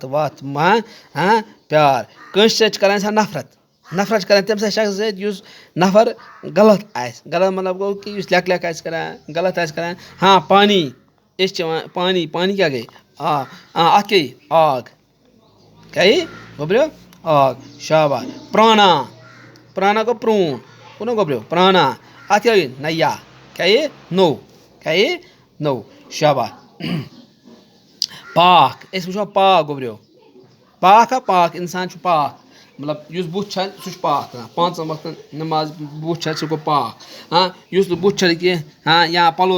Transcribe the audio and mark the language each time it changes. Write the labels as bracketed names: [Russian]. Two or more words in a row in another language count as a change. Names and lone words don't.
[Kashmiri] وَتھ پیار کٲنٛسہِ سۭتۍ چھِ کران اِنسان نفرت چھِ کران تٔمۍ سٕنٛدِ شخص سۭتۍ یُس نفر غلط آسہِ غلط مطلب گوٚو کہِ یُس لیٚکھ آسہِ کران غلط آسہِ کران پانی أسۍ چٮ۪وان پانی کیٛاہ گٔے اَتھ کیٛاہ یی آگ کیٛاہ یی گوٚبریو آگ شاباش پرانا گوٚو پرٛون گوٚو نا گوٚبریو پرانا اَتھ کیٛاہ یی نیا کیٛاہ یی نوٚو شاباش پاک أسۍ وٕچھو پاک گوٚبریو پاک اِنسان چھُ پاک مطلب یُس بُتھ چھَلہِ سُہ چھُ پاک کران 5 وقتن نٮ۪ماز بُتھ چھَلہِ سُہ گوٚو پاک یُس نہٕ بُتھ چھَلہِ کینٛہہ یا پَلو